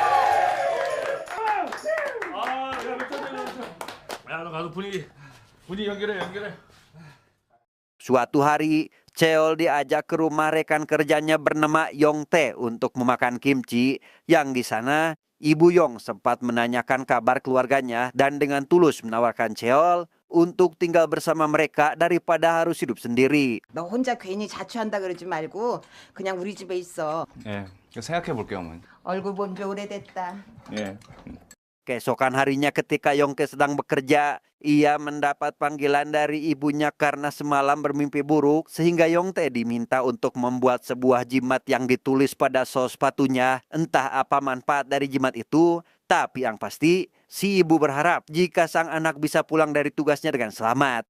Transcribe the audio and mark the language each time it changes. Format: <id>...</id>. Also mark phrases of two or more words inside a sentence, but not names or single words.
<id>Suatu hari, Cheol diajak ke rumah rekan kerjanya bernama Yong Tae untuk memakan kimchi. Yang di sana, Ibu Yong sempat menanyakan kabar keluarganya dan dengan tulus menawarkan Cheol untuk tinggal bersama mereka daripada harus hidup sendiri.</id> <ko>너 혼자 괜히 자취한다 그러지 말고 그냥 우리 집에 있어. 예, 생각해 볼게요, 어머니. 얼굴 본 지 오래됐다. 예.</ko> <id>Keesokan harinya ketika Yongke sedang bekerja, ia mendapat panggilan dari ibunya karena semalam bermimpi buruk, sehingga Yongte diminta untuk membuat sebuah jimat yang ditulis pada sol sepatunya. Entah apa manfaat dari jimat itu, tapi yang pasti si ibu berharap jika sang anak bisa pulang dari tugasnya dengan selamat.</id>